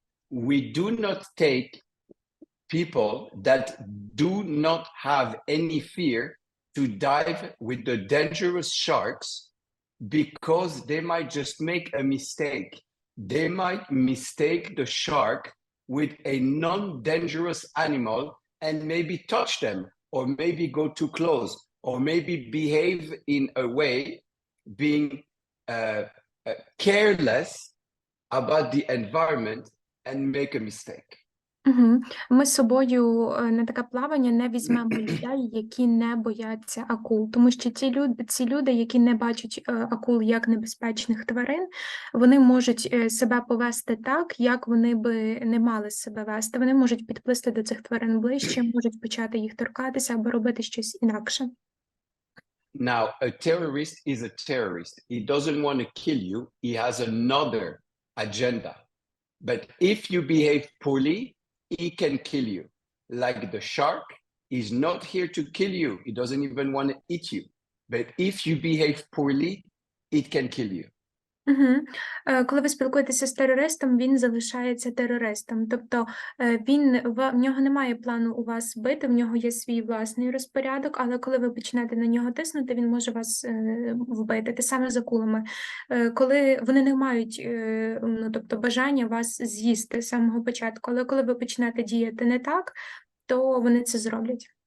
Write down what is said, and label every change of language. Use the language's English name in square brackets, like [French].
[English] We do not take people that do not have any fear to dive with the dangerous sharks because they might just make a mistake. They might mistake the shark with a non-dangerous animal and maybe touch them, or maybe go too close, or maybe behave in a way being careless about the environment and make a mistake. [Ukrainian] Ми з собою на таке плавання не візьмемо людей, які не бояться акул, тому що ці люди, які не бачать акул як небезпечних тварин, вони можуть себе повести так, як вони би не мали себе вести. Вони можуть підплисти до цих тварин ближче, можуть почати їх торкатися або робити щось інакше. [English] Now, a terrorist is a terrorist. He doesn't want to kill you. He has another agenda. But if you behave poorly, he can kill you. Like the shark is not here to kill you. He doesn't even want to eat you. But if you behave poorly, it can kill you. [Ukrainian] Коли ви спілкуєтеся з терористом, він залишається терористом. Тобто в нього немає плану у вас бити, в нього є свій власний розпорядок, але коли ви почнете на нього тиснути, він може вас вбити. Те саме з акулами. Коли вони не мають тобто бажання вас з'їсти з самого початку, але коли ви почнете діяти не так, то вони це зроблять.